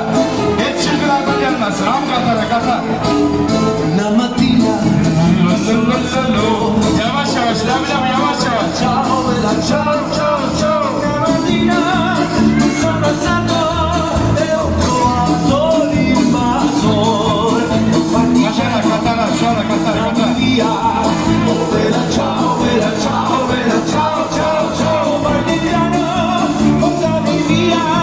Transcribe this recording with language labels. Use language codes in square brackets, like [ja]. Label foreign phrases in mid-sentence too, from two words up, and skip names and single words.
[tr] Yetişirdilerden gelmesin, al Katara, Katara. Yavaş yavaş, devam yavaş yavaş. [it] Ciao, ciao, ciao. [tr] Katara, Katara, şöyle Katara, Katara. [it] Ciao, ciao, ciao, ciao.